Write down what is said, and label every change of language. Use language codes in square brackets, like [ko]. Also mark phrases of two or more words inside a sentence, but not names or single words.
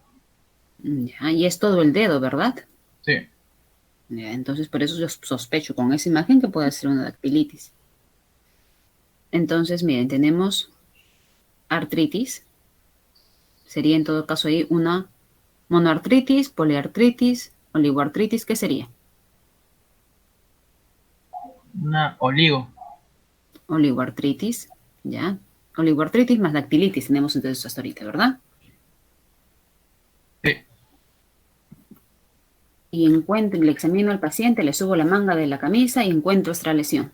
[es] Ya, y es todo el dedo, ¿verdad? Sí. Ya, entonces, por eso yo sospecho con esa imagen que puede ser una dactilitis. Entonces, miren, tenemos artritis. Sería en todo caso ahí una monoartritis, poliartritis, oligoartritis. ¿Qué sería? Una oligo. Oligoartritis, ¿ya? Oligoartritis más dactilitis tenemos entonces hasta ahorita, ¿verdad? Sí. Y le examino al paciente, le subo la manga de la camisa y encuentro esta lesión.